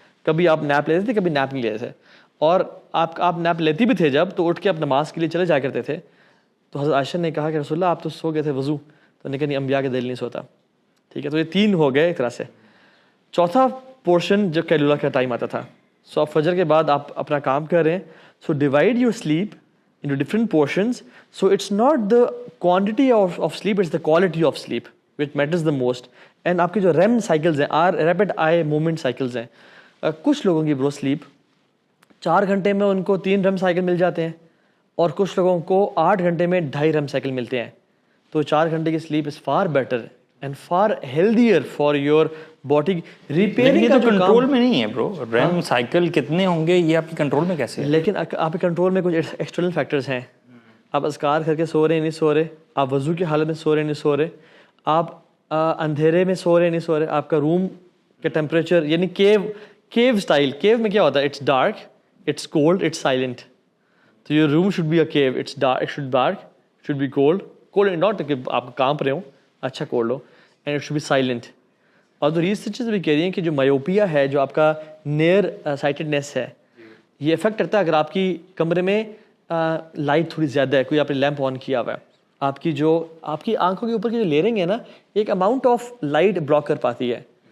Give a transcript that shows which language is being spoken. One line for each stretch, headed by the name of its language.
Urdu: کبھی آپ نیپ لیتے تھے, کبھی نیپ نہیں لیتے تھے, اور آپ نیپ لیتی بھی تھے جب تو اٹھ کے آپ نماز کے لیے چلے جایا کرتے تھے. تو حضرت عائشہ نے کہا کہ رسول اللہ آپ تو سو گئے تھے وضو, تو نے کہا نہیں انبیاء کے دل نہیں سوتا. ٹھیک ہے, تو یہ 3 ہو گئے ایک طرح سے. چوتھا پورشن جو کیلولا کا ٹائم آتا تھا, سو آپ فجر کے بعد آپ اپنا کام کر رہے ہیں,
English: So divide your sleep into different portions. So it's not the quantity of sleep, it's the quality of sleep which matters the most.
Urdu: And آپ کے جو ریم سائیکلز ہیں, ریپڈ آئی موومنٹ سائیکلز ہیں, کچھ لوگوں کی برو سلیپ 4 گھنٹے میں ان کو 3 ریم سائیکل مل جاتے ہیں, اور کچھ لوگوں کو 8 گھنٹے میں 2.5 ریم سائیکل ملتے ہیں.
English: تو 4 گھنٹے کی sleep is far better and far healthier for your body repairing.
Urdu: یہ تو کنٹرول میں نہیں ہے برو, ریم سائیکل کتنے ہوں گے یہ آپ کی کنٹرول میں کیسے ہے؟ لیکن آپ کے کنٹرول میں کچھ ایکسٹرنل فیکٹرز ہیں. آپ اذکار کر کے سو رہے نہیں سو رہے, آپ وضو کی حالت میں سو رہے نہیں سو رہے, آپ اندھیرے میں سو رہے نہیں سو رہے, آپ کا روم کا ٹیمپریچر, یعنی کیو اسٹائل. کیو میں کیا ہوتا ہے,
English: It's dark, it's cold, it's silent. So your room should be a cave. It's dark, it should be dark, it should be cold.
Urdu: Cold not کہ آپ کانپ رہے ہوں, اچھا cold ہو,
English: and it should be silent.
Urdu: اور تو researches بھی کہہ رہی ہیں کہ جو مایوپیا ہے, جو آپ کا نیئر سائٹڈنیس ہے, یہ افیکٹ کرتا ہے اگر آپ کی کمرے میں لائٹ تھوڑی زیادہ ہے, کوئی آپ نے لیمپ آن کیا ہوا ہے, آپ کی آنکھوں کے اوپر کی جو لیئرنگ ہے نا, ایک اماؤنٹ آف لائٹ بلاک کر پاتی ہے.